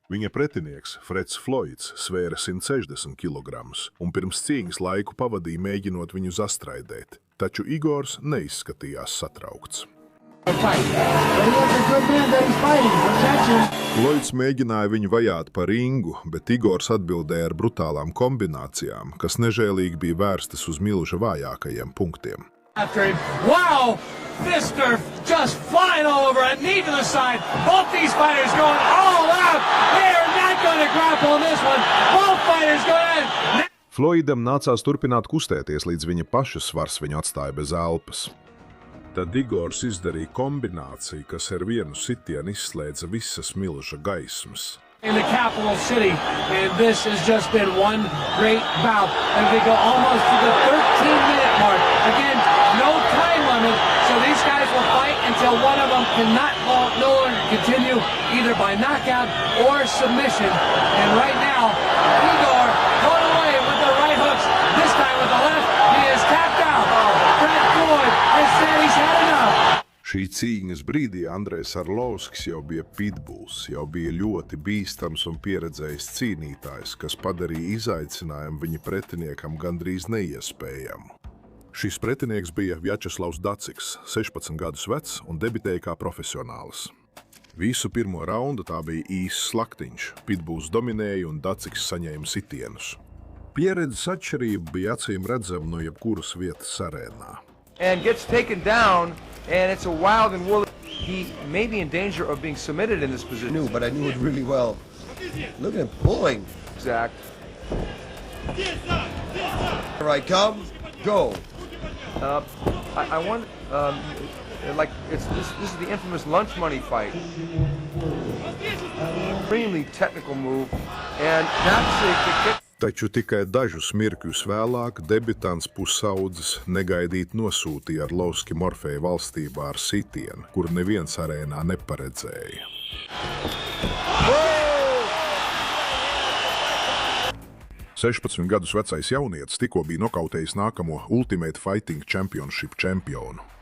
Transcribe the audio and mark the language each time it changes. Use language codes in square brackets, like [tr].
[lv] Viņa pretinieks, Freds Floyds, svēra 160 kg un pirms cīņas laiku pavadīja mēģinot viņu zastraidēt, taču Igors neizskatījās satraukts. Floyds mēģināja viņu vajāt pa ringu, bet Igors atbildēja ar brutālām kombinācijām, kas nežēlīgi bija vērstas uz milža vājākajiem punktiem. Wow! [en] Fister just flying all over, a knee to the side. Both these fighters going all out. They are not going to grapple in this one. Both fighters going in. [lv] Floydam nācās turpināt kustēties, līdz viņa paša svars viņu atstāja bez elpas. Tad Igors izdarīja kombināciju, kas ar vienu sitienu izslēdza visas milža gaismas. [en] In the capital city, and this has just been one great bout. And we go almost to the 13-minute mark. Again, no time limit, so these guys will fight until one of them cannot no longer continue, either by knockout or submission. And right now, Igor going away with the right hooks. This time with the left, he is tapped out. Brett Floyd has said he's had enough. [lv] Šī cīņas brīdī Andrejs Arlovskis jau bija pitbulls, jau bija ļoti bīstams un pieredzējis cīnītājs, kas padarīja izaicinājumu viņa pretiniekam gandrīz neiespējamu. Šis pretinieks bija Vjačeslavs Daciks, 16 gadus vecs un debitēja kā profesionālis. Visu pirmo raundu tā bija īsts slaktiņš. Pitbulls dominēja un Daciks saņēma sitienus. Pieredzes atšķirība bija acīm redzama no jebkuras vietas arēnā. [en] And gets taken down, and it's a wild and woolly. He may be in danger of being submitted in this position. I knew, but I knew it really well. Look at him pulling. Exact. Here I come. Go. I wonder, like this is the infamous lunch money fight. Extremely technical move, and that's a kick. [lv] Taču tikai dažus mirkļus vēlāk debitants pusaudzes negaidīti nosūtīja Arlovski Morfeja valstībā ar sitienu, kur neviens arēnā neparedzēja. 16 gadus vecais jaunietis tikko bija nokautējis nākamo Ultimate Fighting Championship čempionu.